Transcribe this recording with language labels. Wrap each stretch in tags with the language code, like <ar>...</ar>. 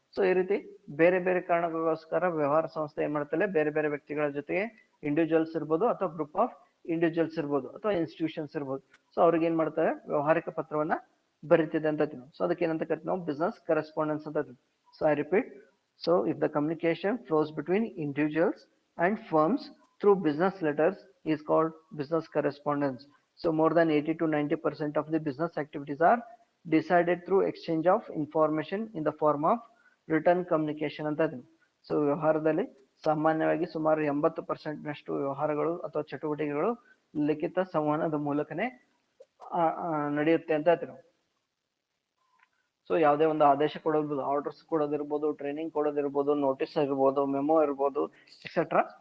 <kn>So ಈ ರೀತಿ ಬೇರೆ ಬೇರೆ ಕಾರಣಗಳಿಗೋಸ್ಕರ ವ್ಯವಹಾರ ಸಂಸ್ಥೆ ಏನ್ ಮಾಡ್ತಾರೆ, ಬೇರೆ ಬೇರೆ ವ್ಯಕ್ತಿಗಳ ಜೊತೆಗೆ ಇಂಡಿವಿಜುವಲ್ಸ್ ಇರ್ಬೋದು, ಅಥವಾ</kn> <en>group of individuals</en> <kn>ಇರ್ಬೋದು, ಅಥವಾ ಇನ್ಸ್ಟಿಟ್ಯೂಷನ್ಸ್ ಇರ್ಬೋದು, ಸೊ ಅವ್ರಿಗೆ ಏನ್ ಮಾಡ್ತಾರೆ, ವ್ಯವಹಾರಿಕ ಪತ್ರವನ್ನ ಬರೀತಿದೆ ಅಂತ. ಸೊ ಅದಕ್ಕೆ ಏನಂತ ಕರಿತೀವಿ ನಾವು,</kn> <en>Business correspondence ಅಂತ. So I repeat, so if the communication flows between individuals and firms through business letters is called business correspondence. So more than 80 to 90% of the business activities are decided through exchange of information in the form of written communication ಅಂತ.</en> <kn>So ವ್ಯವಹಾರದಲ್ಲಿ ಸಾಮಾನ್ಯವಾಗಿ ಸುಮಾರು 80% ನಷ್ಟು ವ್ಯವಹಾರಗಳು ಅಥವಾ ಚಟುವಟಿಕೆಗಳು ಲಿಖಿತ ಸಂವಹನದ ಮೂಲಕನೇ ನಡೆಯುತ್ತೆ ಅಂತ ಹೇಳ್ತೀವಿ. ಸೊ ಯಾವುದೇ ಒಂದು ಆದೇಶ ಕೊಡೋದು, ಆರ್ಡರ್ಸ್ ಕೊಡೋದಿರ್ಬೋದು, ಟ್ರೈನಿಂಗ್ ಕೊಡೋದಿರ್ಬೋದು, ನೋಟಿಸ್ ಇರ್ಬೋದು, ಮೆಮೊ ಇರ್ಬೋದು, ಎಕ್ಸೆಟ್ರಾ.</kn>